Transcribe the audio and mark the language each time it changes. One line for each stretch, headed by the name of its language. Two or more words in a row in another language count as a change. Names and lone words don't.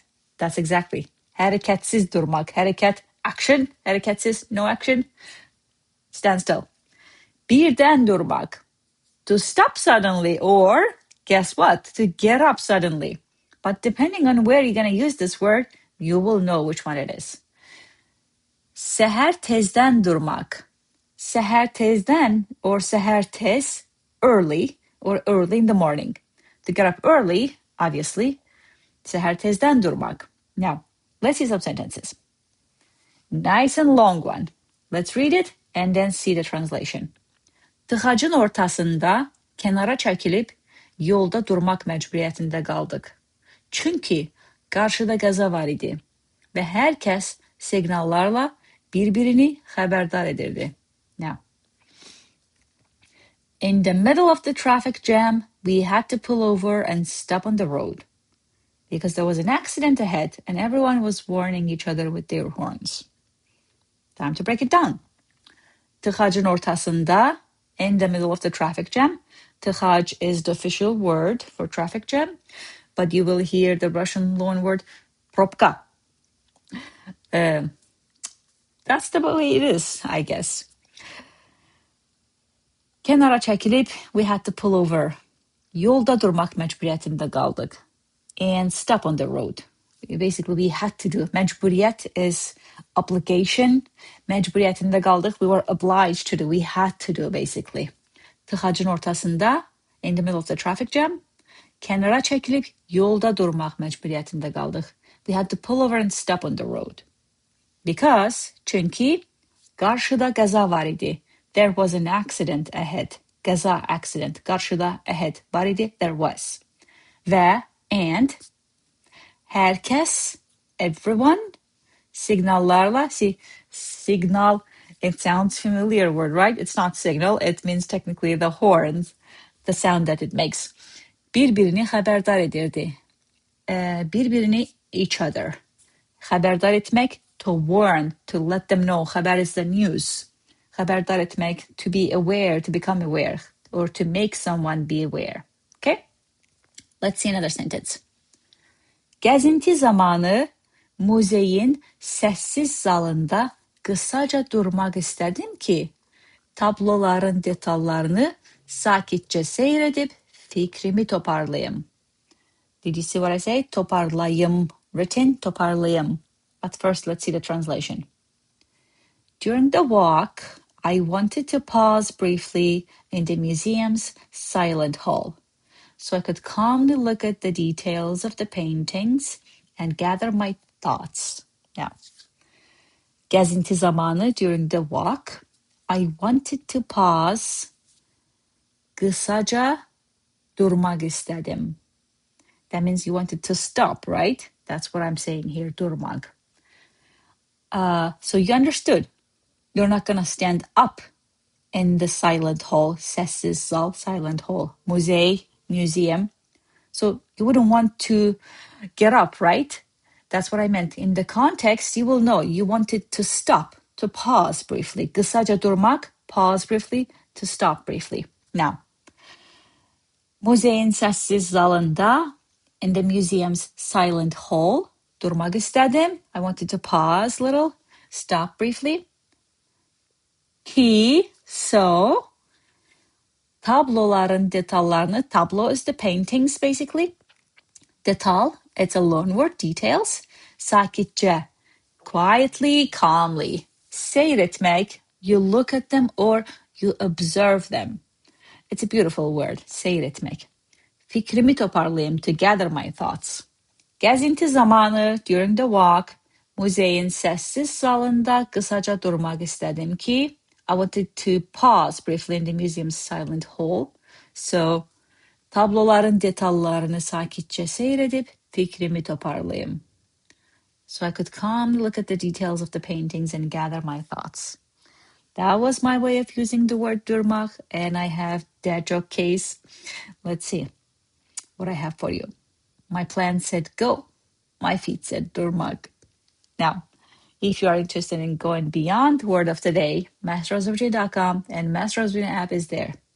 English: That's exactly.
Azerbaijani: Hareketsiz durmak.
English: Hareket, action. Hareketsiz, no action. Stand still.
Azerbaijani: Birden durmak.
English: To stop suddenly, or guess what? To get up suddenly. But depending on where you're going to use this word, you will know which one it is.
Azerbaijani: Seher tezden durmak. Seher tezden or seher tez,
English: early or early in the morning. To get up early, obviously,
Azerbaijani: seher tezden durmak.
English: Now, let's see some sentences. Nice and long one. Let's read it and then see the translation.
Azerbaijani: Tıxacın ortasında kənara çəkilib yolda durmaq məcburiyyətində qaldıq. Çünki qarşıda qəza var idi və hər kəs siqnallarla bir-birini xəbərdar edirdi.
English: Now, in the middle of the traffic jam, we had to pull over and stop on the road because there was an accident ahead and everyone was warning each other with their horns. Time to break it down.
Azerbaijani: Tıxacın ortasında,
English: in the middle of the traffic jam. Tıxac is the official word for traffic jam, but you will hear the Russian loan word probka. That's the way it is, I guess.
Azerbaijani: Kənara çəkilib,
English: we had to pull over.
Azerbaijani: Yolda durmaq məcburiyyətində qaldıq.
English: And stop on the road. Basically, we had to do. Məcburiyyət is obligation.
Azerbaijani: Məcburiyyətində qaldıq.
English: We were obliged to do. We had to do, basically.
Azerbaijani: Tıxacın ortasında,
English: in the middle of the traffic jam.
Azerbaijani: Kənara çəkilib, yolda durmaq məcburiyyətində qaldıq.
English: We had to pull over and stop on the road. Because,
Azerbaijani: çünki, qarşıda qəza var idi.
English: There was an accident ahead.
Azerbaijani: Qəza, accident. Qarşıda, ahead. Var idi,
English: there was.
Azerbaijani: Və, and, hər kəs,
English: everyone, signallarla, see, signal, it sounds familiar word, right? It's not signal, it means technically the horns, the sound that it makes.
Azerbaijani: Bir-birini xəbərdar edirdi. Bir-birini,
English: each other.
Azerbaijani: Xəbərdar etmək,
English: to warn, to let them know. Xəbər is the news.
Azerbaijani: Xəbərdar etmək,
English: to be aware, to become aware, or to make someone be aware. Okay? Let's see another sentence.
Azerbaijani: Gəzinti zamanı muzeyin səssiz zalında qısaca durmaq istədim ki, tabloların detallarını sakitcə seyr edib fikrimi toparlayım.
English: Did you see what I say? Toparlayım. Written, toparlayım. But first, let's see the translation. During the walk, I wanted to pause briefly in the museum's silent hall, so I could calmly look at the details of the paintings and gather my thoughts. Now,
Azerbaijani: Gəzinti zamanı,
English: during the walk, I wanted to pause,
Azerbaijani: qısaca durmaq istədim.
English: That means you wanted to stop, right? That's what I'm saying here, durmaq. So you understood. You're not going to stand up in the silent hall,
Azerbaijani: səssiz zal,
English: silent hall, museum. So you wouldn't want to get up, right? That's what I meant. In the context, you will know you wanted to stop, to pause briefly.
Azerbaijani: Qısaca durmaq,
English: pause briefly, to stop briefly. Now,
Azerbaijani: muzeyin səssiz zalında,
English: in the museum's silent hall,
Azerbaijani: durmaq istədim.
English: I wanted to pause a little, stop briefly. Ki, so,
Azerbaijani: tabloların detallarını,
English: tablo is the paintings basically. Detal, it's a loan word, details. Sakitcə, quietly, calmly.
Azerbaijani: Seyr etmək,
English: you look at them or you observe them. It's a beautiful word,
Azerbaijani: seyr etmək. Fikrimi toparlayım,
English: to gather my thoughts.
Azerbaijani: Gəzinti zamanı,
English: during the walk,
Azerbaijani: muzeyin səssiz zalında qısaca durmaq istədim ki,
English: I wanted to pause briefly in the museum's silent hall. So,
Azerbaijani: tabloların detallarını sakitcə seyr edib fikrimi toparlayım.
English: so I could calmly look at the details of the paintings and gather my thoughts. That was my way of using the word durmaq, and I have that joke case. Let's see what I have for you. My plan said go. My feet said durmaq. Now, if you are interested in going beyond Word of the Day, masterofzwg.com and Master of Zwing app is there.